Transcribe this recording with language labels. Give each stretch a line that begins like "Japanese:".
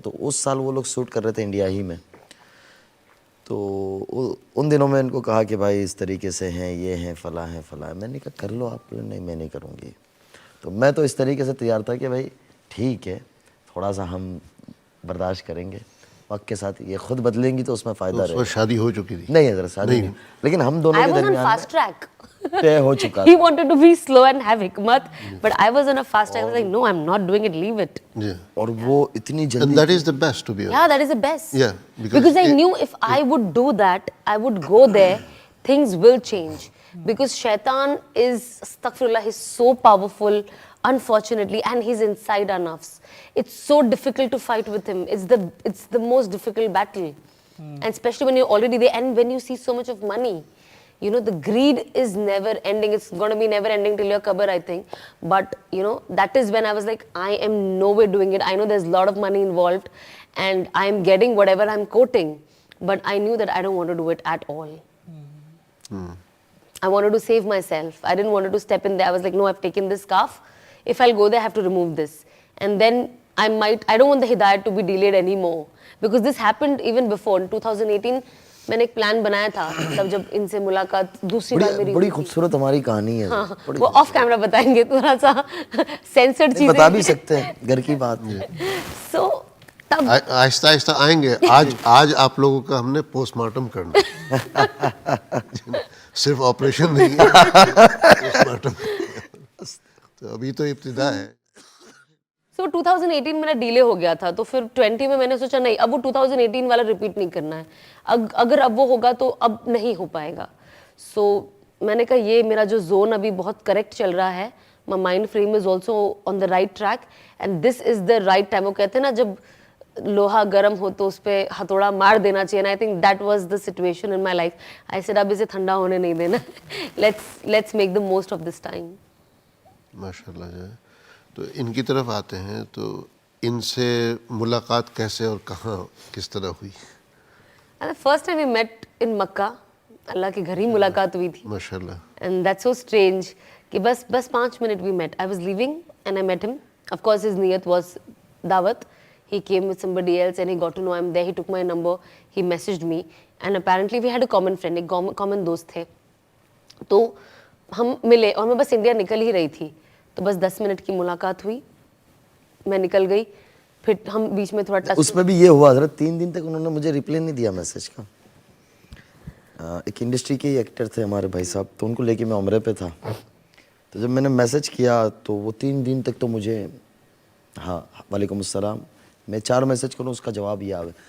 Hindi: तो उस साल वो लोग शूट कर रहे थे इंडिया ही में. तो उन दिनों में इनको कहा कि भाई इस तरीके से हैं, ये हैं, फला है. मैंने कहा कर लो आप. नहीं, मैं नहीं करूँगी. तो मैं तो इस तरीके से तैयार था कि भाई ठीक है, थोड़ा सा हम बर्दाश्त करेंगे, वक्त के साथ ये खुद बदलेंगी तो उसमें फ़ायदा रहेगा. शादी हो चुकी थी? नहीं है, शादी नहीं. लेकिन हम दोनों के दरमियान फास्ट ट्रैक तय हो चुका.
English: He wanted to be slow and have hikmat, but I was on a fast track. I was like, no, I'm not doing it, leave it. Yeah.
Hindi: और वो इतनी जल्दी.
English: And that is the best, to be honest. Yeah, that is the best. Yeah, because I knew if I would do that, I would go there, things will change. Because shaitan is, astaghfirullah, he's so powerful, unfortunately, and he's inside our nafs. It's so difficult to fight with him. It's the most difficult battle. And especially when you're already there, and when you see so much of money. The greed is never ending. It's going to be never ending till your qabr, I think. But, that is when I was like, I am nowhere doing it. I know there's a lot of money involved and I'm getting whatever I'm quoting. But I knew that I don't want to do it at all. I wanted to save myself. I didn't want to step in there. I was like, no, I've taken this scarf. If I'll go there, I have to remove this. And then I don't want the hidayat to be delayed anymore. Because this happened even before. In 2018,
Hindi: मैंने एक plan बनाया था तब जब इनसे मुलाकात दूसरी बार मेरी बड़ी खूबसूरत हमारी कहानी है। हाँ, वो ऑफ कैमरा बताएंगे, थोड़ा सा सेंसर्ड चीजें बता भी सकते हैं, घर की बात है। So तब आहिस्ता आहिस्ता आएंगे। आज आप लोगों का हमने पोस्टमार्टम करना है। सिर्फ ऑपरेशन नहीं है, पोस्टमार्टम। तो अभी तो इब्तिदा है। So 2018 मेरा डिले हो गया था, तो फिर 20 में मैंने सोचा नहीं, अब वो 2018 वाला रिपीट नहीं करना है। अगर अब वो होगा तो अब नहीं हो पाएगा। So मैंने कहा ये मेरा जो जोन अभी बहुत करेक्ट चल रहा है,
English: my mind frame is also on the right track and this is the right time।
Hindi: वो कहते हैं ना जब लोहा गर्म हो तो उस पे हथौड़ा मार देना चाहिए,
English: and I think that was the situation in my life। I said
Hindi: अब इसे ठंडा होने नहीं देना,
English: let's make the most of this time।
Hindi: माशाल्लाह जो है। तो इनकी तरफ आते हैं, तो इनसे मुलाकात कैसे और कहाँ किस तरह हुई?
English: And the first time we met in Makkah,
Hindi: अल्लाह के घर ही मुलाकात हुई थी। माशाल्लाह।
English: And that's so strange
Hindi: कि बस 5 minute
English: we met। I was leaving and I met him। Of course his niyat was dawat। He came with somebody else and he got to know I'm there। He took my number, he messaged me and apparently we had a common friend,
Hindi: एक common दोस्त थे। तो हम मिले और मैं बस India निकल ही रही थी, तो बस 10 मिनट की मुलाकात हुई, मैं निकल गई, फिर हम बीच में थोड़ा टच। उसमें भी ये हुआ हज़रत, 3 दिन तक उन्होंने मुझे रिप्लाई नहीं दिया मैसेज का। एक इंडस्ट्री के ही एक्टर थे हमारे भाई साहब, तो उनको लेके मैं उम्रे पे था, तो जब मैंने मैसेज किया तो वो 3 दिन तक तो मुझे हाँ वालेकुम अस्सलाम, मैं 4 मैसेज करूँ उसका जवाब ये आवे।